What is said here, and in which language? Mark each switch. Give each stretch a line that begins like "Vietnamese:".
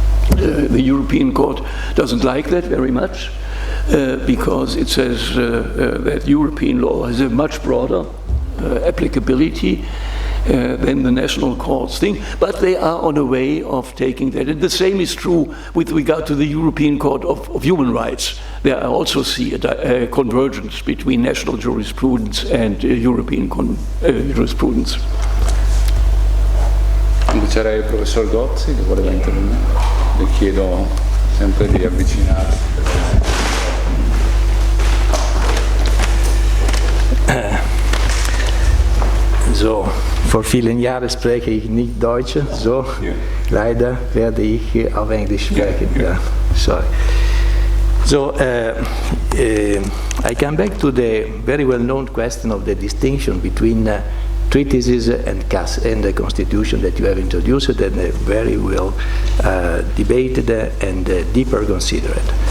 English: The European court doesn't like that very much because it says that European law has a much broader applicability than the national courts think, but they are on a way of taking that. And the same is true with regard to the European Court of Human Rights. There I also see a convergence between national jurisprudence and European jurisprudence.
Italian: Inviterei il professor Gozzi che voleva intervenire. Le chiedo sempre di avvicinarsi.
German: So, vor vielen Jahren spreche ich nicht Deutsch, so leider werde ich auf Englisch sprechen.
English: Yeah. Sorry. So, I come back to the very well-known question of the distinction between treatises and the Constitution that you have introduced and very well debated and deeper considered.